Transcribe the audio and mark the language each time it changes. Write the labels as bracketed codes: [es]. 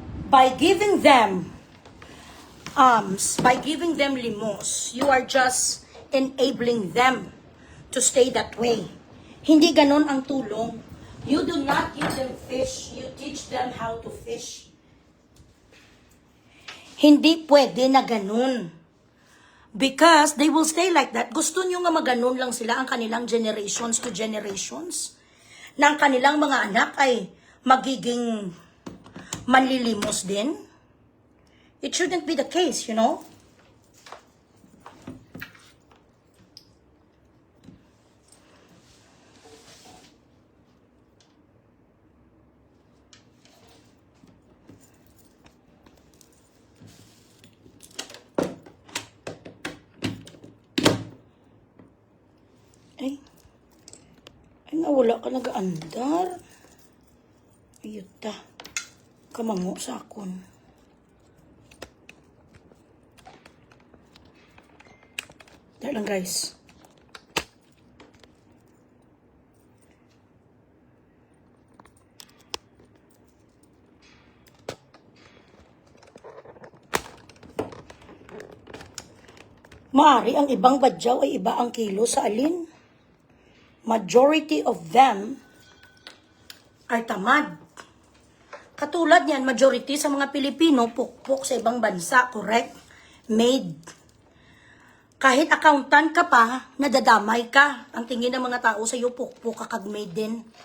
[en] By giving them alms, by giving them limos, you are just enabling them to stay that way. [tl] Hindi ganon ang tulong. [en] You do not give them fish, you teach them how to fish. [tl] Hindi pwede na ganon. [en] Because they will stay like that. [tl] Gusto nyo nga maganon lang sila ang kanilang generations to generations. Na ang kanilang mga anak ay magiging manlilimos din. [en] It shouldn't be the case, you know? [tl] Ay, nawala ka nag-aandar. Ayuta. [hil] Kamango sa akon. [tl] Dahil lang guys. Maari ang ibang badyaw ay iba ang kilo sa alin. [en] Majority of them are tamad. [tl] Katulad niyan, majority sa mga Pilipino, pukpok sa ibang bansa, correct? Made. Kahit accountant ka pa, nadadamay ka. Ang tingin ng mga tao sa iyo, pukpok ka kag made din.